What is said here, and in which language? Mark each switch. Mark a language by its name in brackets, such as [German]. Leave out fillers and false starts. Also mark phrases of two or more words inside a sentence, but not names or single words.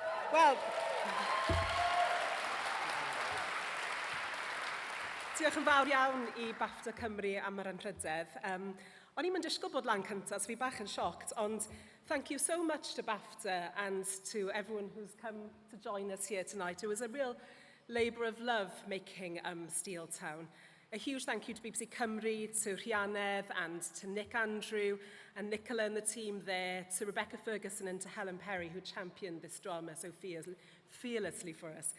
[Welsh] Wel, diolch yn fawr iawn I BAFTA Cymru am yr anrhydedd. O'n i'n mynd disgwyl bod lan cyntaf, so fi bach yn shocked, ond [English] thank you so much to BAFTA and to everyone who's come to join us here tonight. It was a real labour of love making Steel Town. A huge thank you to BBC Cymru, to Rhianedd and to Nick Andrew and Nicola and the team there, to Rebecca Ferguson and to Helen Perry who championed this drama so fearlessly for us.